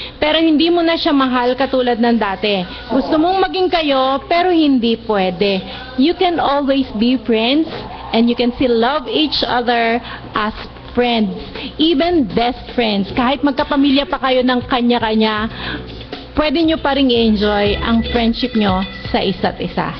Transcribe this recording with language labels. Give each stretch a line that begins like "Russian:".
Filipino: Pero hindi mo na siya mahal katulad ng dati. Gusto mong maging kayo, pero hindi pwede.
English: You can always be friends and you can still love each other as friends, even best friends.
Filipino: Kahit magkapamilya pa kayo ng kanya-kanya, pwede nyo pa rin i-enjoy ang friendship nyo sa isa't isa.